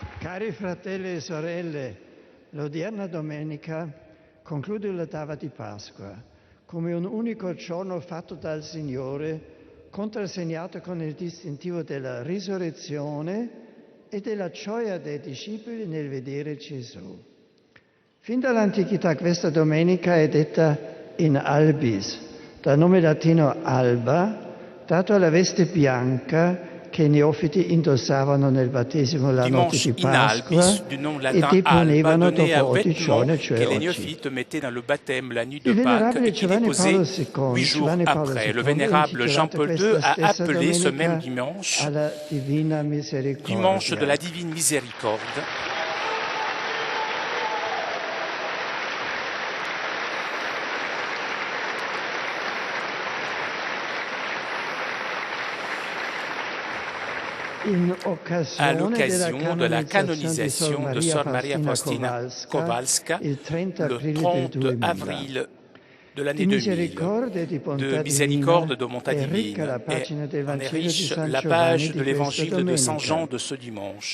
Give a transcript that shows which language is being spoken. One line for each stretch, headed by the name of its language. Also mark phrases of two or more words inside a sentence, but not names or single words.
Italian: Cari fratelli e sorelle, l'odierna domenica conclude l'ottava di Pasqua come un unico giorno fatto dal Signore, contrassegnato con il distintivo della risurrezione e della gioia dei discepoli nel vedere Gesù. Fin dall'antichità questa domenica è detta
Latin: in albis,
Italian: dal nome latino alba, dato alla veste bianca che i neofiti indossavano nel battesimo la notte di
Latin: Dimanche in albis,
Italian: Pasqua
French: du nom
Italian: e
French: latin alba,
Italian: deponevano
French: donné
Italian: dopo
French: au 8 vêtement
Italian: giorni, cioè
French: que les
Italian: oggi.
French: néophytes mettaient dans le baptême la nuit de
Italian: Il
French: Pâques
Italian: venerabile
French: et qui
Italian: Giovanni Paolo
French: déposaient
Italian: II,
French: 8 jours après. Le
Italian: ha
French: vénérable
Italian: intitolato
French: Jean-Paul II
Italian: questa
French: a
Italian: stessa
French: appelé ce même
Italian: domenica
French: dimanche
Italian: alla Divina
French: dimanche de
Italian: Misericordia.
French: la divine miséricorde. À l'occasion de la canonisation de Sœur Maria Faustina Kowalska, le 30 avril de l'année 2000, de miséricorde de Bonté divine, et en est riche la page de l'évangile de Saint Jean de ce dimanche.